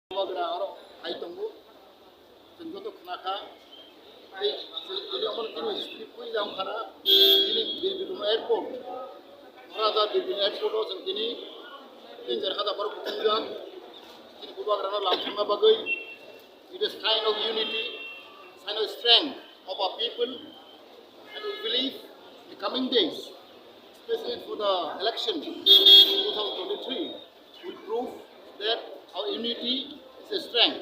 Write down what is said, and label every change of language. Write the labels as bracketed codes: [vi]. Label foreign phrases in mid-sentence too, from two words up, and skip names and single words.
[brx] Bubagra aro hai tongo जोंथ' खोनाखा हिस्ट्रि फै जाम खाना दिनै बिरबिल एयारपर्ट क'क्राझार बिरबिल एयारपर्टआव जों दिनै गेजेर हादाबार खुंगोन दिनै बुबाग्रानो लामसंना बागै [en] it is sign of unity, sign of strength of our people, and we believe in the coming days, especially for the election 2023, will prove that our unity is a strength.